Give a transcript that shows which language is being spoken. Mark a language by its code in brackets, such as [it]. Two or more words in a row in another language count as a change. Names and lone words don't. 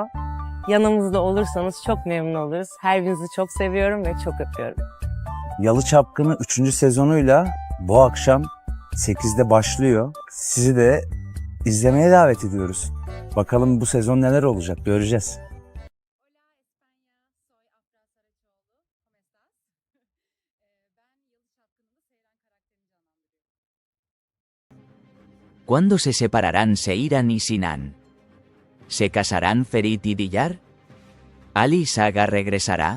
[tr] Yanımızda olursanız çok memnun oluruz. Her birinizi çok seviyorum ve çok öpüyorum. Yalı Çapkını 3. sezonuyla bu akşam 8'de başlıyor. Sizi de izlemeye davet ediyoruz. Bakalım bu sezon neler olacak, göreceğiz. [es] ¿Cuándo se separarán Seiran y Sinan? ¿Se casarán Ferit y Diyar? ¿Ali Saga regresará?